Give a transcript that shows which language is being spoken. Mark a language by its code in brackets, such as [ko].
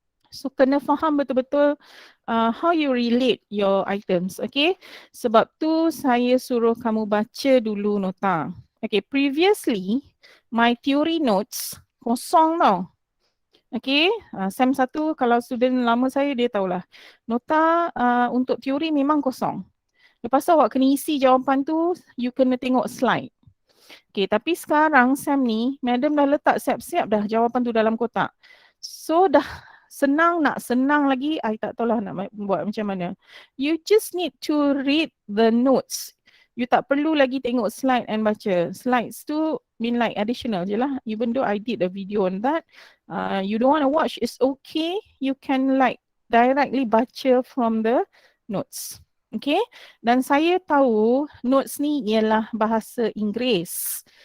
[en] So [ms] kena faham betul-betul [en] how you relate your items, okay? [ms] Sebab tu saya suruh kamu baca dulu nota. [en] Okay, previously my theory notes [ms] kosong tau. Okay, SEM 1 kalau student lama saya dia tahulah. Nota untuk teori memang kosong. Lepas tu awak kena isi jawapan tu, you kena tengok slide. Okay, tapi sekarang SEM ni, madam dah letak siap-siap dah jawapan tu dalam kotak. So dah senang, nak senang lagi, I tak tahulah nak buat macam mana. [en] You just need to read the notes. You [ms] tak perlu lagi tengok [en] slide and baca. Slides tu mean like additional [ms] je lah. [en] Even though I did a video on that, you don't want to watch, it's okay. You can like directly baca from the notes. [ms] Okay, dan saya tahu notes ni ialah bahasa Inggeris.